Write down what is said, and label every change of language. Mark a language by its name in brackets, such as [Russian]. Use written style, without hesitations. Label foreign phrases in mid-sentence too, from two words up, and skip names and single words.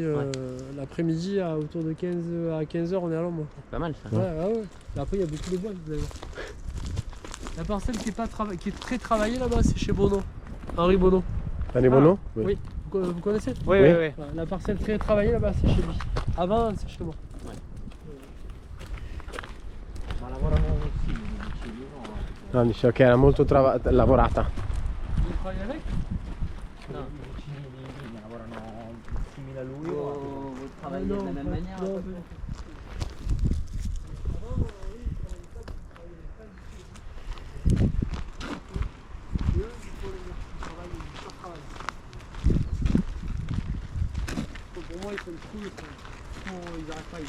[French] L'après-midi, autour de 15h, on est à l'ombre. C'est pas mal ça. Ouais, ouais. Et après, il y a beaucoup de bois, vous allez voir. La parcelle qui est très travaillée là-bas, c'est chez Bono. Henri Bono. Allez, Bono? Oui. Vous connaissez? Oui, Oui. oui, oui. Voilà, la parcelle très travaillée là-bas, c'est chez lui. Avant, c'est chez moi. [Italian] Ma lavorano simili, dicevi, no? No, dicevo che era molto lavorata. [French] Vous travaillez avec? [Italian] No. I vicini di Vigna lavorano simili a lui. [French] Vous travaillez de la même manière? non, à peu près Pour moi, ils font le trou, ils n'arrêtent pas.